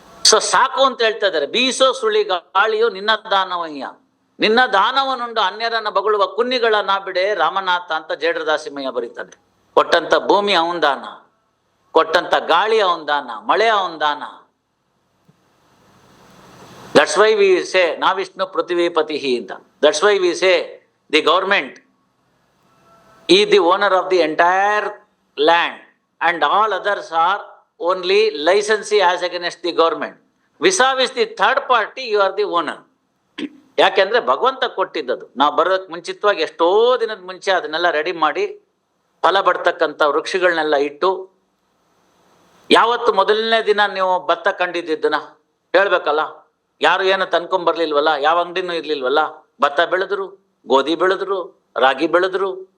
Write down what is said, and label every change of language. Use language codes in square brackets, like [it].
[kn] So ಸಾಕು ಅಂತ ಹೇಳ್ತಾ ಇದ್ದಾರೆ. ಬೀಸೋ ಸುಳಿ ಗಾಳಿಯು ನಿನ್ನ ದಾನವಯ್ಯ, ನಿನ್ನ ದಾನವನುಂಡು ಅನ್ಯರನ್ನ ಬಗಳುವ ಕುನ್ನಿಗಳ ನಾ ಬಿಡೆ ರಾಮನಾಥ ಅಂತ ಜೇಡ್ರ ದಾಸಿಮಯ್ಯ ಬರೀತಾನೆ. ಕೊಟ್ಟಂತ ಭೂಮಿ ಅವನ್ ದಾನ, ಕೊಟ್ಟಂತ ಗಾಳಿ ಅವನ್ ದಾನ, ಮಳೆ ಅವನ್ ದಾನ. [en] That's why we say [sa] na Vishnu Prithvipatihi [en] ಅಂತ. That's why we say the government is the owner of the entire land and all others are only licensee as against the government. Vis-a-vis the third party, you are the owner. [kn] ಯಾಕೆಂದ್ರೆ ಭಗವಂತ ಕೊಟ್ಟಿದ್ದದು. ನಾವು ಬರೋದಕ್ಕೆ ಮುಂಚಿತವಾಗಿ ಎಷ್ಟೋ ದಿನದ ಮುಂಚೆ ಅದನ್ನೆಲ್ಲ ready ಮಾಡಿ ಫಲ ಬಡ್ತಕ್ಕಂಥ ವೃಕ್ಷಗಳನ್ನೆಲ್ಲ ಇಟ್ಟು, ಯಾವತ್ತು ಮೊದಲನೇ ದಿನ ನೀವು ಭತ್ತ ಕಂಡಿದ್ದನ್ನ ಹೇಳ್ಬೇಕಲ್ಲ. ಯಾರು ಏನು ತಂದ್ಕೊಂಬರ್ಲಿಲ್ವಲ್ಲ, ಯಾವ ಅಂಗಡಿನೂ ಇರ್ಲಿಲ್ವಲ್ಲ. ಭತ್ತ ಬೆಳೆದ್ರು, ಗೋಧಿ ಬೆಳೆದ್ರು, ರಾಗಿ ಬೆಳೆದ್ರು.